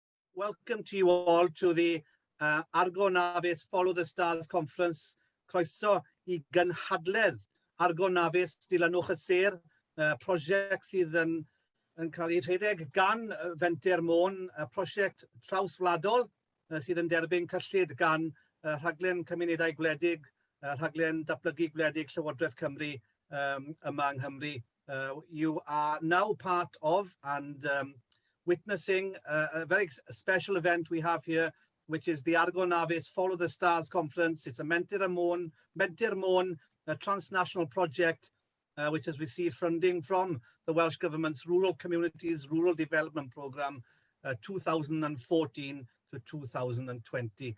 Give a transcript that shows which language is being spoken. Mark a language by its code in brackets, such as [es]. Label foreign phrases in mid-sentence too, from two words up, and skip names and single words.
[en] welcome to you all to the Argo Navis Follow the Stars Conference. [cy] Croeso I gynhadledd Argo Navis Dilynwch y Sêr, prosiect sydd yn cael ei rhedeg gan Menter, prosiect trawswladol sydd yn derbyn cyllid gan rhaglen cymunedau gwledig, rhaglen datblygu gwledig Llywodraeth Cymru yma yng Nghymru. [en] You are now part of and witnessing a very special event we have here, which is the Argo Navis Follow the Stars Conference. It's a Menter, a transnational project which has received funding from the Welsh Government's Rural Communities Rural Development Programme 2014 to 2020.